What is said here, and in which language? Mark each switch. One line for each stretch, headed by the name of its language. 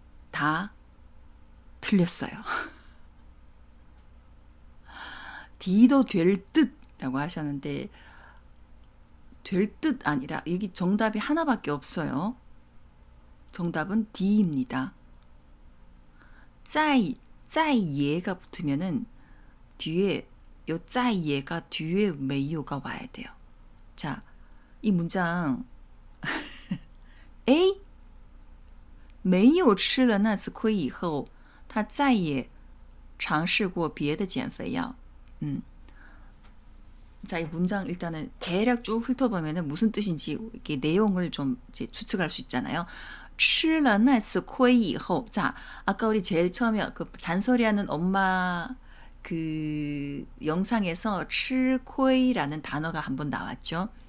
Korean: 다 틀렸어요. D도 될 듯라고 하셨는데 될 듯 아니라 여기 정답이 하나밖에 없어요. 정답은 D입니다. 在예가 붙으면은 뒤에 요 在예가 뒤에 没有가 와야 돼요.
Chinese: 자, 이 문장 A 没有吃了那次亏以后他再也尝试过别的减肥药.
Korean: 자, 이 문장 일단은 대략 쭉 훑어보면은 무슨 뜻인지 이렇게 내용을 좀 이제 추측할 수 있잖아요.
Chinese: 吃了那次亏以后,
Korean: 자, 아까 우리 제일 처음에 그 잔소리하는 엄마 그 영상에서 吃亏라는 단어가 한번 나왔죠.